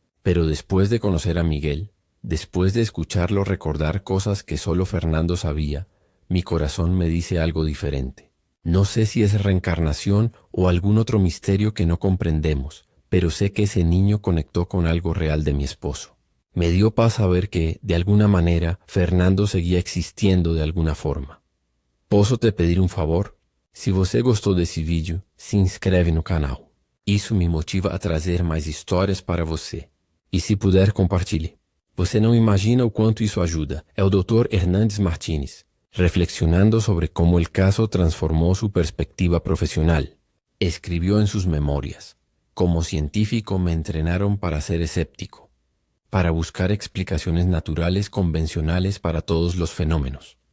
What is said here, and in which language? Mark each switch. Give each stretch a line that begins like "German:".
Spanish: Pero después de conocer a Miguel, después de escucharlo recordar cosas que solo Fernando sabía, mi corazón me dice algo diferente. No sé si es reencarnación o algún otro misterio que no comprendemos, pero sé que ese niño conectó con algo real de mi esposo. Me dio paz saber que, de alguna manera, Fernando seguía existiendo de alguna forma.
Portuguese: Posso te pedir um favor? Se você gostou desse vídeo, se inscreve no canal. Isso me motiva a trazer mais histórias para você. E se puder, compartilhe. Você não imagina o quanto isso ajuda. É o Dr.
Spanish: Hernández Martínez, reflexionando sobre cómo el caso transformó su perspectiva profesional. Escribió en sus memorias: como científico me entrenaron para ser escéptico, para buscar explicaciones naturales convencionales para todos los fenómenos.